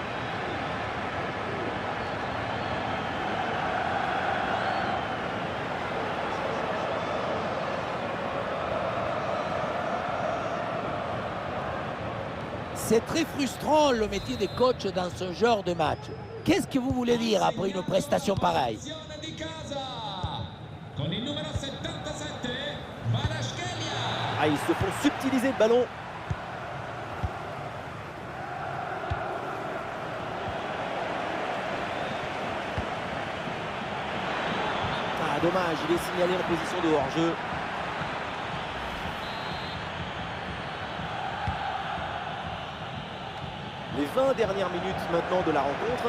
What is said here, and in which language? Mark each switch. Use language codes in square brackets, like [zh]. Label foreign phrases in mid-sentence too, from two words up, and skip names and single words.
[fr] C'est très frustrant le métier de coach dans ce genre de match. Qu'est-ce que vous voulez dire après une prestation pareille? [it] Azione di casa. Con il numero 77, Kvaratskhelia. [fr] Ah, ils se font subtiliser le ballon. Ah, dommage, il est signalé en position de hors-jeu. Les 20 dernières minutes maintenant de la rencontre.